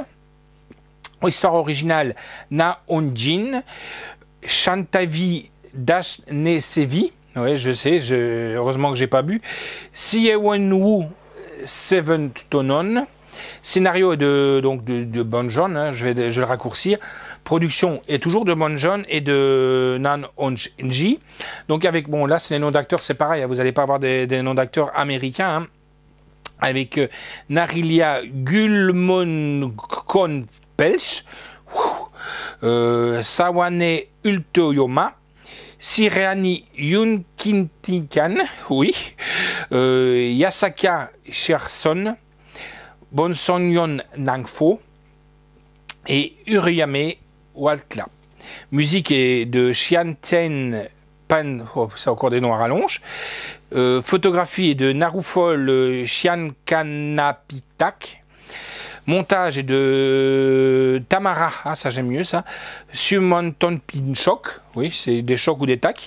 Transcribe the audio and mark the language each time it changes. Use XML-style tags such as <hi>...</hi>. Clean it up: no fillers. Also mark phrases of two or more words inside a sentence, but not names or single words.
<fr>Histoire originale, Na Onjin, Shantavi Dashnesevi, ouais, je sais, heureusement que j'ai pas bu, Siewenwu Seventonon, scénario de Bonjon, hein, je vais le raccourcir, production est toujours de Bonjon et de Nan Onji, donc avec, bon là c'est les noms d'acteurs, c'est pareil, hein, vous n'allez pas avoir des noms d'acteurs américains, hein, avec Narilia Gulmonkon Pelch, Sawane Ultoyoma, Siriani Yunkintikan, oui, Yasaka Cherson, Bonsonyon Nangfo et Uriyame Waltla. Musique est de Chianten Pan, oh, c'est encore des noms à rallonge. Photographie est de Narufol Chiankanapitak. Montage est de Tamara, ah ça j'aime mieux ça, Sumonton Pinchok, oui c'est des chocs ou des tacs.</fr>